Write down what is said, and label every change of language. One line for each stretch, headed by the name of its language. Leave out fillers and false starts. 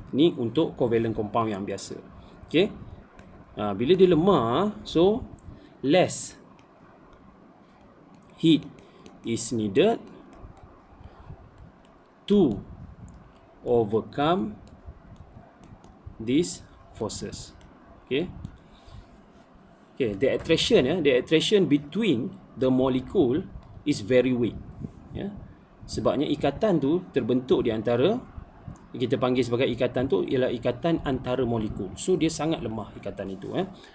Malay: Ni untuk covalent compound yang biasa.
English: Okay,
Malay: bila dia lemah,
English: so less heat is needed to overcome these forces. Okay, okay, the attraction ya, the attraction between the molecule is very weak ya.
Malay: Sebabnya ikatan tu terbentuk di antara, kita panggil sebagai ikatan tu ialah ikatan antara molekul. So dia sangat lemah ikatan itu ya.